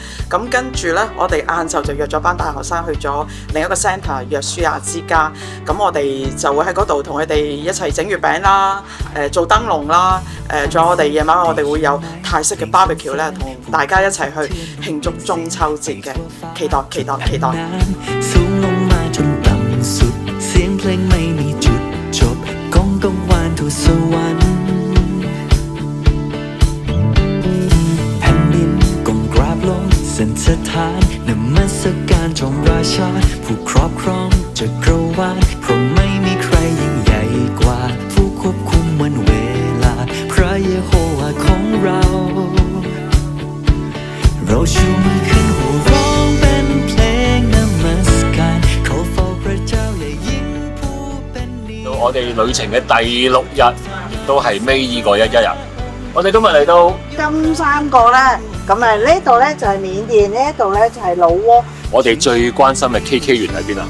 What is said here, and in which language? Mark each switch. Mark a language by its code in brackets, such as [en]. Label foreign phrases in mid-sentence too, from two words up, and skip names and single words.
[yue] 咁跟住咧，我哋晏晝就約咗班大學生去咗另一個 centre 約書亞之家。咁我哋就會喺嗰度同佢哋一齊整月餅啦，做燈籠啦，仲有我哋夜晚我哋會有泰式嘅 barbecue 咧，同大家一齊去慶祝中秋節嘅。期待期待期待！ [th] จนต่ำสุดเสียงเพลงไม่มีจุดจบก้องกังวานทั่วสวรรค์ แผ่นดินก้มกราบลงสันสถานนมัสการจอมราชาผู้ครอบครองจักรวาลเพราะไม่มีใครยิ่งใหญ่กว่าผู้ควบคุมวันเวลาพระเยโฮวาของเราชูมือขึ้นโห่ร้องเป็นเพลงนมัสการ [yue] 我哋旅程嘅第6日，都係尾二個一日。我哋今日嚟到金三角啦，咁呢度咧就係緬甸，呢度咧就係老撾。我哋最關心嘅 KK 園喺邊啊